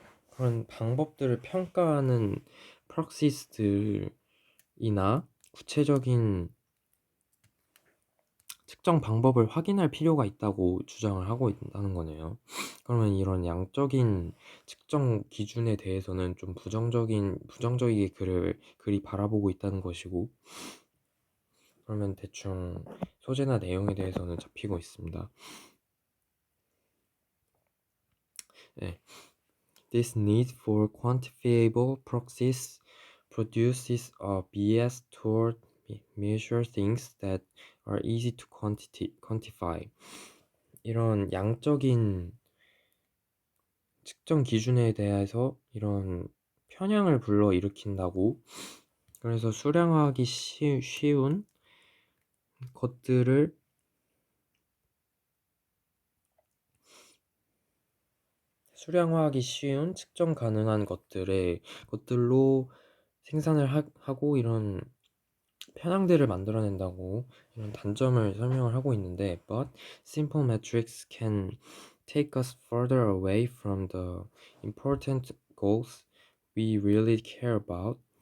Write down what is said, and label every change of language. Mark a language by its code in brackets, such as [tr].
[ko] 그런 방법들을 평가하는 proxies들이나 구체적인 특정 방법을 확인할 필요가 있다고 주장을 하고 있다는 거네요. 그러면 이런 양적인 측정 기준에 대해서는 좀 부정적이게 글이 바라보고 있다는 것이고, 그러면 대충 소재나 내용에 대해서는 잡히고 있습니다. 네. [en] This need for quantifiable proxies produces a bias toward measure things that are easy to quantify. [ko] 이런 양적인 측정 기준에 대해서 이런 편향을 불러일으킨다고. 그래서 수량화하기 쉬운 것들을 수량화하기 쉬운 측정 가능한 것들로 생산을 하고 이런 편향들을 만들어낸다고 이런 단점을 설명을 하고 있는데, [en] but simple metrics can take us further away from the important goals we really care about.